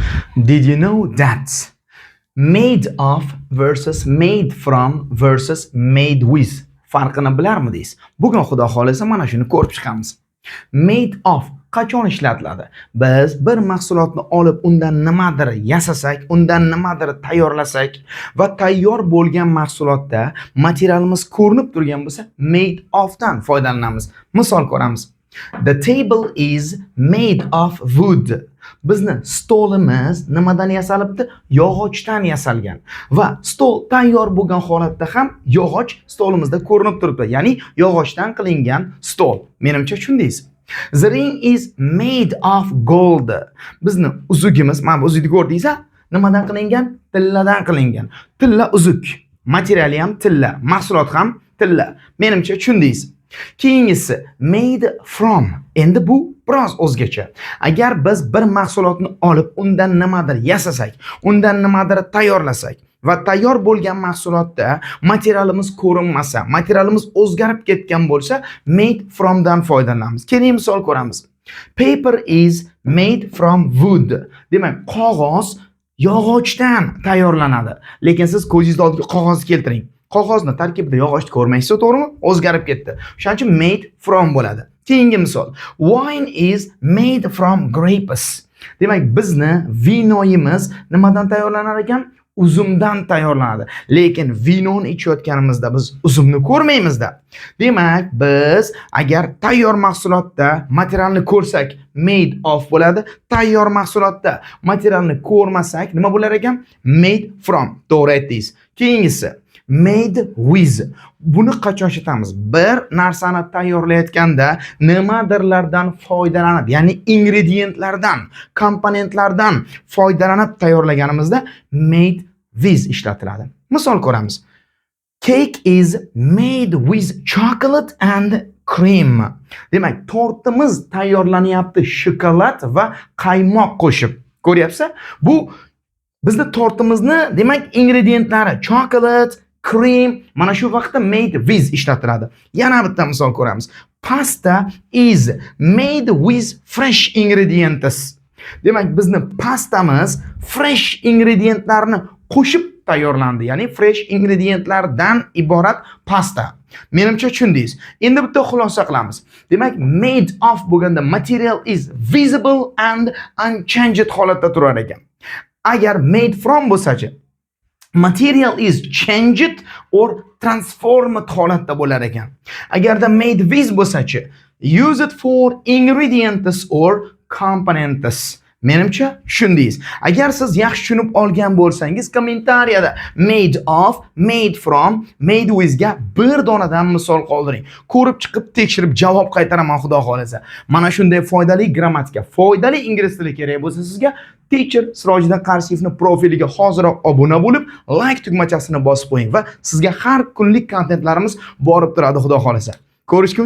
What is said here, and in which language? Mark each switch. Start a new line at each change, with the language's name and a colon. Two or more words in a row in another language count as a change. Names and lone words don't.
English: Did you know that made of versus made from versus made with
Uzbek: farqini bilarmidingiz? Bugun xudo xolasa mana shuni ko'rib chiqamiz.
English: Made of
Uzbek: qachon ishlatiladi? Biz bir mahsulotni olib undan nimadir yasasak, undan nimadir tayyorlasak va tayyor bo'lgan mahsulotda materialimiz ko'rinib turgan bo'lsa,
English: made of
Uzbek: dan foydalanamiz. Misol ko'ramiz.
English: The table is made of wood.
Uzbek: Bizni stolimiz nimadan yasalibdi? Yog'ochdan yasalgan. Va stol tayyor bo'lgan holatda ham yog'och stolimizda ko'rinib turibdi. Ya'ni yog'ochdan qilingan stol. Menimcha tushundingiz.
English: The ring is made of gold.
Uzbek: Bizni uzugimiz, mana bu uzukni ko'rdingiz-a? Nimadan qilingan? Tilladan qilingan. Tilla uzuk. Materiali ham tilla, mahsulot ham tilla. Menimcha tushundingiz. Keyingisi
English: made from.
Uzbek: Endi bu biroz o'zgacha. Agar biz bir mahsulotni olib undan nimadir yasasak, undan nimadir tayyorlasak va tayyor bo'lgan mahsulotda materialimiz ko'rinmasa, materialimiz o'zgarib ketgan bo'lsa,
English: made from
Uzbek: dan foydalanamiz. Keling misol ko'ramiz.
English: Paper is made from wood.
Uzbek: Demak, qog'oz yog'ochdan tayyorlanadi. Lekin siz ko'zingiz oldiga qog'ozni keltiring. Qog'ozni tarkibida yog'ochni ko'rmaysiz, to'g'rimi? O'zgarib ketdi. Shuning uchun
English: made from
Uzbek: bo'ladi. Keyingi misol.
English: Wine is made from grapes.
Uzbek: Demak, bizni vinoyimiz nimadan tayyorlanar ekan? Uzumdan tayyorlanadi. Lekin vinoni ichayotganimizda biz uzumni ko'rmaymizda. Demak, biz agar tayyor mahsulotda materialni ko'rsak,
English: made of
Uzbek: bo'ladi. Tayyor mahsulotda materialni ko'rmasak, nima bo'lar ekan?
English: Made from.
Uzbek: To'g'ri aytdingiz. Keyingisi
English: made with.
Uzbek: Buni qachon ishlatamiz? Bir narsani tayyorlayotganda nimadirlardan foydalanib, ya'ni ingrediyentlardan, komponentlardan foydalanib tayyorlaganimizda
English: made with
Uzbek: ishlatiladi. Misol ko'ramiz.
English: Cake is made with chocolate and cream.
Uzbek: Demak, tortimiz tayyorlanyapti shokolad va qaymoq qo'shib. Ko'ryapsiz? Bu bizni tortimizni, demak, ingredientlari
English: chocolate, cream,
Uzbek: mana shu vaqtda
English: made with
Uzbek: ishlatiladi. Yana bitta misol ko'ramiz.
English: Pasta is made with fresh ingredients.
Uzbek: Demak, bizni pastamiz fresh ingredientlarni qo'shib tayyorlandi. Ya'ni fresh ingredientlardan iborat pasta. Menimcha tushundingiz. Endi bitta xulosa qilamiz. Demak,
English: made of bo'lganda material is visible and unchanged
Uzbek: holatda turar ekan.
English: Agar made from bo'lsa-chi, material is changed or transformed
Uzbek: holatda bo'lar ekan.
English: Agarda made with bo'lsa-chi, use it for ingredients or components.
Uzbek: Menimcha tushundingiz. Agar siz yaxshi tushunib olgan bo'lsangiz, kommentariyada
English: made of, made from, made with
Uzbek: ga bir donadan misol qoldiring. Ko'rib chiqib, tekshirib javob qaytaraman xudo xolasa. Mana shunday foydali grammatika, foydali ingliz tili kerak bo'lsa sizga, Teacher Sirojiddin Qarshiyevning profiliga hoziroq obuna bo'lib, like tugmachasini bosib qo'ying va sizga har kunlik kontentlarimiz borib turadi xudo xolasa.